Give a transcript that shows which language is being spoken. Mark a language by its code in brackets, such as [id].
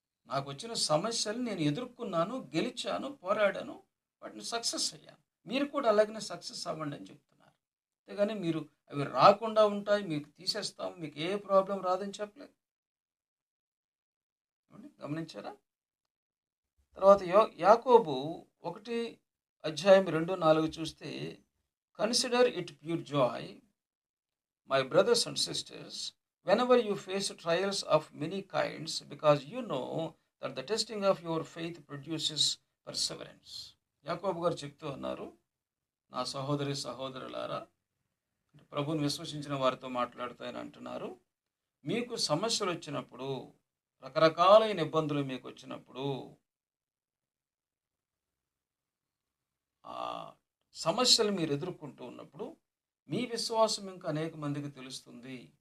[te] నాకు వచ్చిన సమస్యలు నేను ఎదుర్కొన్నాను, గెలిచాను, పోరాడాను, వాటిని సక్సెస్ అయ్యాను. మీరు కూడా అలాగనే సక్సెస్ అవ్వండి అని చెప్తున్నారు. అంతేగాని మీరు అవి రాకుండా ఉంటాయి, మీకు తీసేస్తాం, మీకు ఏ ప్రాబ్లం రాదని చెప్పలేదు. గమనించారా? తర్వాత యాకోబు 1:2-4 చూస్తే, [en] Consider it pure joy my brothers and sisters whenever you face trials of many kinds, because you know that the testing of your faith produces perseverance. [te] యాకోబు గారు చెప్తూ ఉన్నారు, నా సహోదరి సహోదరులారా, ప్రభువుని విశ్వసించిన వారితో మాట్లాడుతూ ఆయన అంటున్నారు, మీకు సమస్యలు వచ్చినప్పుడు, రకరకాలైన ఇబ్బందులు మీకు వచ్చినప్పుడు, ఆ సమస్యలు మీరు ఎదుర్కొంటూ ఉన్నప్పుడు మీ విశ్వాసం ఇంకా అనేక మందికి తెలుస్తుంది.